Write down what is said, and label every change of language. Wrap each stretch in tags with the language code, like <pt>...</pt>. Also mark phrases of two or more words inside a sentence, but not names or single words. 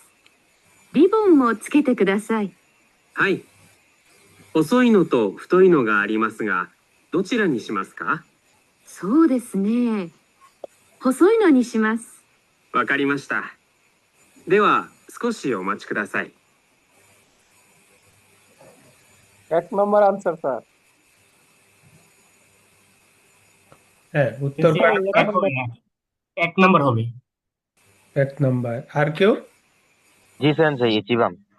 <ja>リボンもつけてください。はい。細いのと太いのがありますが、どちらにしますか？そうですね。細いのにします。わかりました。では、少しお待ちください。</ja> <bn>এক নম্বর আনসার স্যার। হ্যাঁ, উত্তর সেন্সেই কোনটা? এক নম্বর হবে। 1 নাম্বার। আর কেউ? জি</bn> <ja>先生、一番.</ja>